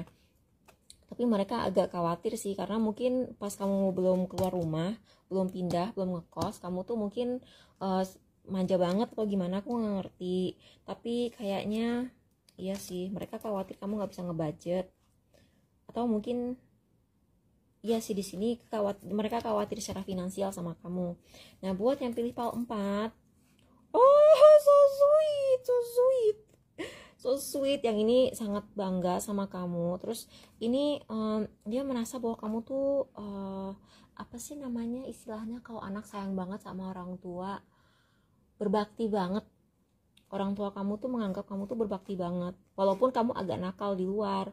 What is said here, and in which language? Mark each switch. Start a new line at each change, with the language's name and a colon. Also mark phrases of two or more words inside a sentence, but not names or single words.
Indonesian: Tapi mereka agak khawatir sih, karena mungkin pas kamu belum keluar rumah, belum pindah, belum ngekos, kamu tuh mungkin uh, manja banget atau gimana, aku nggak ngerti. Tapi kayaknya iya sih, mereka khawatir kamu nggak bisa ngebudget, atau mungkin iya sih, di sini mereka khawatir secara finansial sama kamu. Nah buat yang pilih PAL 4,
English: oh so sweet, so sweet, so sweet,
Indonesian: yang ini sangat bangga sama kamu. Terus ini dia merasa bahwa kamu tuh apa sih namanya istilahnya, kalau anak sayang banget sama orang tua, berbakti banget. Orang tua kamu tuh menganggap kamu tuh berbakti banget, walaupun kamu agak nakal di luar.